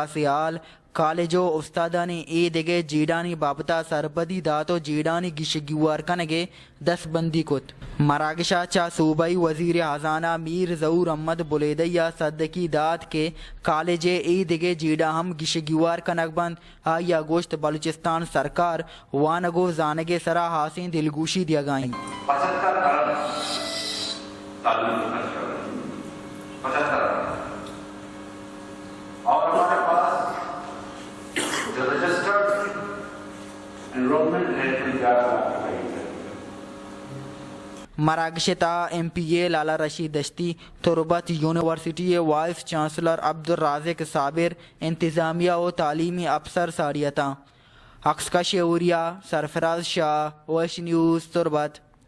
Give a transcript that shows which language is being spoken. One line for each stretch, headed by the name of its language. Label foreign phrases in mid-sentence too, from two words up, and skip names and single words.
Baluchi: سیال کالجو استادانی دیگے جیڈانی بابتا سربدی داتو جیڈانی گشگیوار کنگے دس بندی کت مراگشا چا صوبائی وزیر خزانہ میر ظہور احمد بلندیہ صدقی دات کے کالج دیگے جیڈا ہم گشگیوار کنگ بند آیا گوشت بلوچستان سرکار وانگو زانگے سرا حاسین دلگوشی دیا گائیں
Urdu: اور ہمارے پاس جو رجسٹرڈ انرولمنٹ ہے 11 لاکھ کے قریب ہے.
Baluchi: مراگشتا MPA لالا رشید دشتی تربت یونیورسٹی وائس چانسلر عبدالرازق صابر انتظامیہ و تعلیمی افسر ساریتا عکس کا شعوریہ سرفراز شاہ وش نیوز تربت